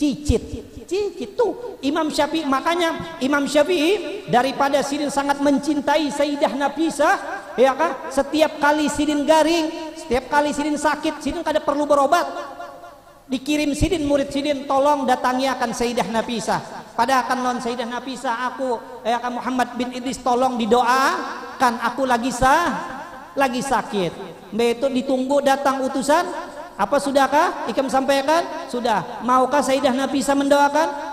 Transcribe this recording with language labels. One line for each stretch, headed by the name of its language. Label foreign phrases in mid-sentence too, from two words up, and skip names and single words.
Banjar: cicit tuh Imam Syafi'i. Makanya Imam Syafi'i daripada sidin sangat mencintai Sayyidah Nafisah, ya kan, setiap kali sidin garing, setiap kali sidin sakit, sidin kada perlu berobat, dikirim sidin murid sidin, tolong datangi akan Sayyidah Nafisah. Pada akan non Sayyidah Nafisah, aku ya kan Muhammad bin Idris tolong didoakan, aku lagi sakit. Itu ditunggu datang utusan. Apa sudahkah ikam sampaikan? Sudah. Maukah Sayyidah Nafisah mendoakan?